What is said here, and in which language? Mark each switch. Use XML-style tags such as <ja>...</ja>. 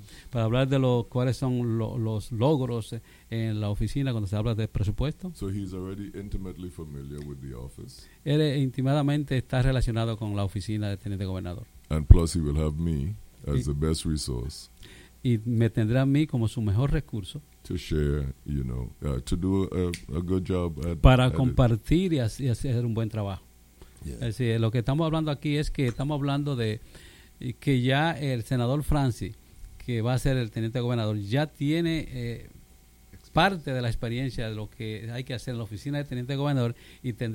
<es>Para hablar de cuáles son los logros en la oficina cuando se habla de presupuesto.</es> <en>So he's already intimately familiar with the office.</en> <es>Él intimadamente está relacionado con la oficina de teniente gobernador.</es> <en>And plus he will have me as the best resource.</en> <es>Y me tendrá a mí como su mejor recurso.</es> <en>To share, you know, to do a good job.</en> <es>Para compartir y hacer un buen trabajo. Yeah. Es decir, lo que estamos hablando aquí es que estamos hablando de que ya el senador Francis, que va a ser el teniente gobernador, ya tiene parte de la experiencia de lo que hay que hacer en la oficina de teniente gobernador y tendrá.</es>